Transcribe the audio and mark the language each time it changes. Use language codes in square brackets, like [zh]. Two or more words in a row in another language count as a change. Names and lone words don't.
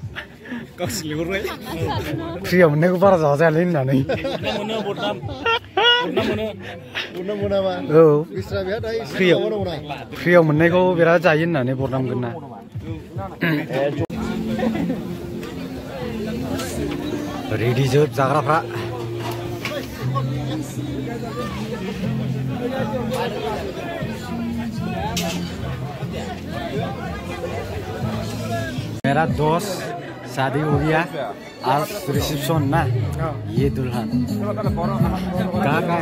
[brx] फ्रियाव मोननायखौ बारा जाजायालै होननानै औ फ्रियाव मोननायखौ बिराद जायो होननानै बरनामगोन ना रेडि जोब जाग्राफ्रा [hi] मेरा दोस्त शादी हो गया आज रिसेप्शन ना ये दुल्हन कहाँ का है